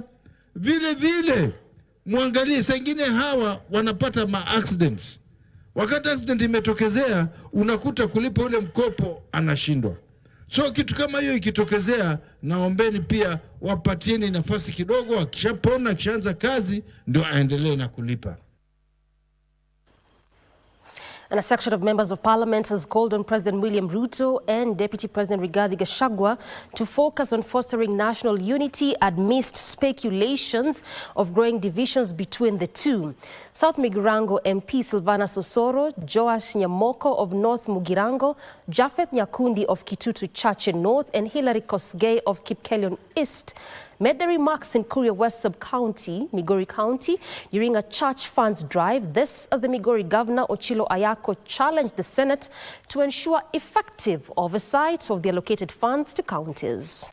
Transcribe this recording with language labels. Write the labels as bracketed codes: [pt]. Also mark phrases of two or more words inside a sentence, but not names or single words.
[sw] Vile muangalie, sengine hawa wanapata accidents. Wakati accident imetokezea, unakuta kulipa ule mkopo anashindwa. So kitu kama hiyo ikitokezea, naombeni pia wapatieni nafasi kidogo, akishapona akishaanza kazi ndio aendelee na kulipa. [en] And a section of members of parliament has called on President William Ruto and Deputy President Rigathi Gachagua to focus on fostering national unity amidst speculations of growing divisions between the two. South Mugirango MP Silvana Sosoro, Joash Nyamoko of North Mugirango, Japheth Nyakundi of Kitutu Chache North, and Hilary Kosgei of Kipkelion East made the remarks in Kuria West Sub-County, Migori County, during a church funds drive. This as the Migori Governor Ochilo Ayako challenged the Senate to ensure effective oversight of the allocated funds to counties.